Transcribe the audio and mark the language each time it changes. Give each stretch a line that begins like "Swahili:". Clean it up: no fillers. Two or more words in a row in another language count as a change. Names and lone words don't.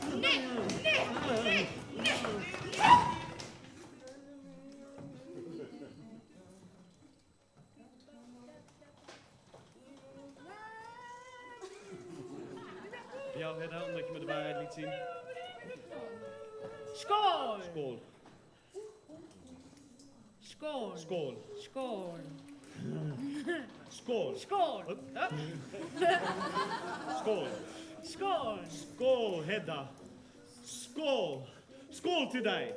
Dutch: Jou, Hedda, omdat je me de waarheid liet zien.
Swedish: Skål! Skål. Skål! Skål. Skål! Skål. Skål! Hup. Skål. Skål! Skål, Hedda. Skål. Skål till dig.